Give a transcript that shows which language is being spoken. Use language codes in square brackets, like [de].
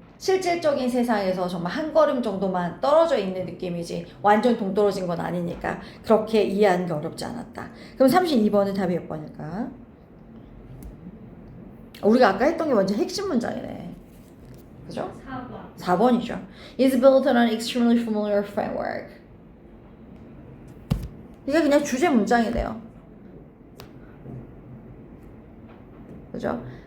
[ko] 실질적인 세상에서 정말 한 걸음 정도만 떨어져 있는 느낌이지 완전 동떨어진 건 아니니까 그렇게 이해하는 게 어렵지 않았다. 그럼 32번은 답이 몇 번일까? 우리가 아까 했던 게 완전 핵심 문장이네. 그죠? 4번. 4번이죠. [en] is built on an extremely familiar framework. [ko] 이게 그냥 주제 문장이네요. 그죠?